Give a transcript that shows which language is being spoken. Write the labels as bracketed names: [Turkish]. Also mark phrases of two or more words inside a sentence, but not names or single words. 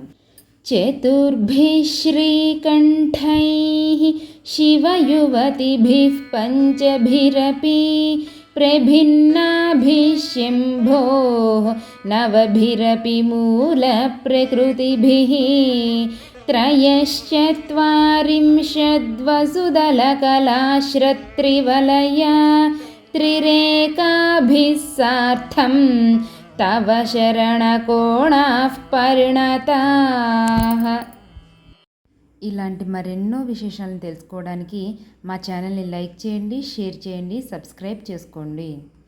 [Sanskrit] చతుర్భిః శ్రీకంఠైః శివయువతిభిః పంచభిరపి ప్రభిన్నాభిः శంభోః నవభిరపి మూలప్రకృతిభిः त्रयश्चत्वारिंशद्वसुदलकलाश्रत्रिवलया त्रिरेकाभिः सार्धं तव शरणकोणाः परिणताः. [Telugu] ఇలాంటి మరెన్నో విశేషాలను తెలుసుకోవడానికి మా ఛానల్ని లైక్ చేయండి, షేర్ చేయండి, సబ్స్క్రైబ్ చేసుకోండి.